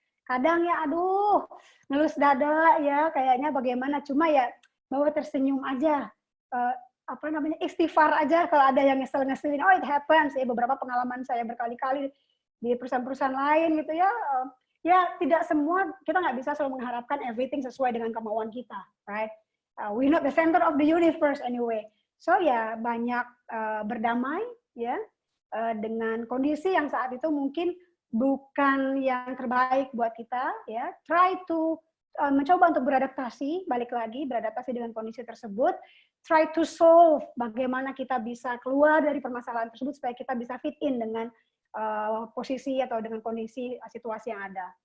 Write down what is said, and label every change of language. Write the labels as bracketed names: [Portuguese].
[Indonesian] Kadang ya aduh ngelus dada ya kayaknya bagaimana, cuma ya bawa tersenyum aja. Istighfar aja kalau ada yang ngeselin. [English] Oh, it happens [Indonesian] ya, beberapa pengalaman saya berkali-kali di perusahaan-perusahaan lain gitu ya. Ya tidak semua, kita nggak bisa selalu mengharapkan everything sesuai dengan kemauan kita, right? [English] We're not the center of the universe anyway. [Indonesian] So ya banyak berdamai ya dengan kondisi yang saat itu mungkin bukan yang terbaik buat kita ya. Try to mencoba untuk beradaptasi, balik lagi beradaptasi dengan kondisi tersebut, [English] try to solve [Indonesian] bagaimana kita bisa keluar dari permasalahan tersebut supaya kita bisa fit in dengan posisi atau dengan kondisi situasi yang ada.